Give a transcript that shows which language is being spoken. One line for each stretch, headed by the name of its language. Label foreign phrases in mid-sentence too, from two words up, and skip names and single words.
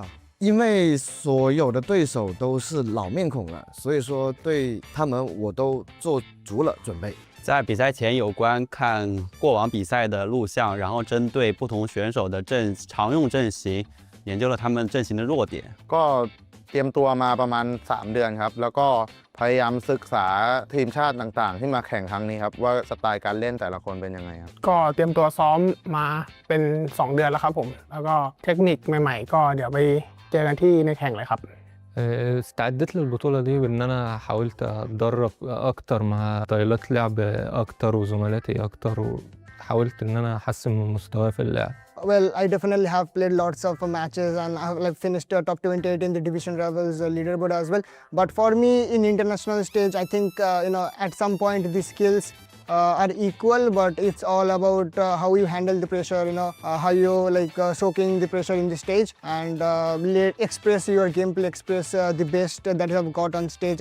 Chinese: 因为所有的对手都是老面孔了，所以说对他们我都做足了准备。在比赛前有观看过往比赛的录像，然后针对不同选手的常用阵型研究了他们阵型的弱点。
Thai: ก็เตรียมตัวมาประมาณ 3 เดือนครับ แล้วก็พยายามศึกษาทีมชาติต่างๆ ที่มาแข่งครั้งนี้ครับว่าสไตล์การเล่นแต่ละคนเป็นยังไงครับ ก็เตรียมตัวซ้อมมาเป็น 2 เดือนแล้วครับผม แล้วก็เทคนิคใหม่ๆ ก็เดี๋ยวไปเจอกันที่ในแข่งเลยครับ
Arabic: استعدت للبطولة دي بإن أنا حاولت أتدرب أكتر مع ستايلات لعب أكتر وزملاتي أكتر وحاولت إن أنا أحسن من مستواي في اللعب.
English: Well, I definitely have played lots of matches and I have finished top 28 in the division levels leaderboard as well. But for me, in international stage, I think at some point the skills are equal, but it's all about how you handle the pressure. How you soaking the pressure in the stage and express your gameplay, express the best that you have got on stage.